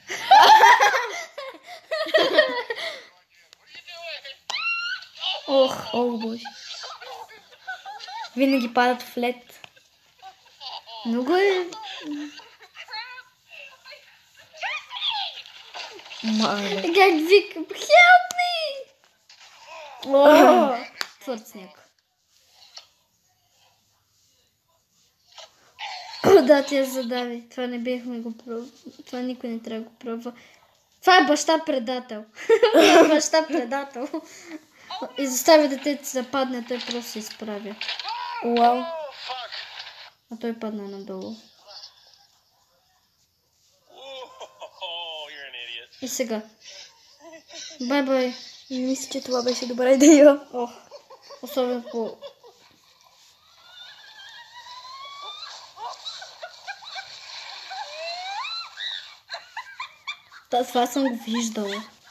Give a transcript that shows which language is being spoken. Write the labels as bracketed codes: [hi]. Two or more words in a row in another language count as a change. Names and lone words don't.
[bg] Ох, О, боже. Винаги падат в лед. много е... Мале. Как вика, [en] help me! [bg] О, твърд сняг. О, да, тя задави. Това не бихме го пробвали. Това никой не трябва да го пробва. Това е баща предател. Това е баща предател. Изоставя детето си да падне, той просто се изправя. Уау. А той падна надолу. [en] You're an idiot. [bg] И сега. Бай-бай. Мисля, че това беше добра идея. Ох, особено по... Това съм го виждала.